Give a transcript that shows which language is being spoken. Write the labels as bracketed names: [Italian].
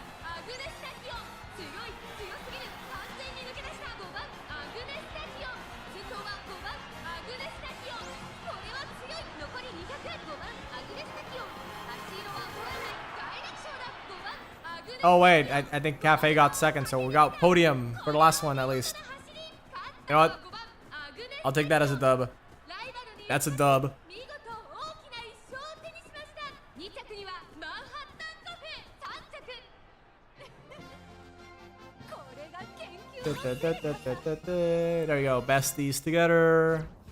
[Japanese] アグネスタキオン栄光まで405番アグネスタキオン強い強すぎる完全に抜け出した5番アグネスタキオン先頭は5番アグネスタキオンこれは強い残り205番アグネスタキオン足色は衰えない大楽勝だ5番アグネスタキオン [English] Oh wait, I think Cafe got second, so we got podium for the last one at least. You know what? I'll take that as a dub. That's a dub. [Japanese] 見事大きな1勝を手にしました2着にはマンハッタンカフェ3着これが研究 [English] There you go, besties together.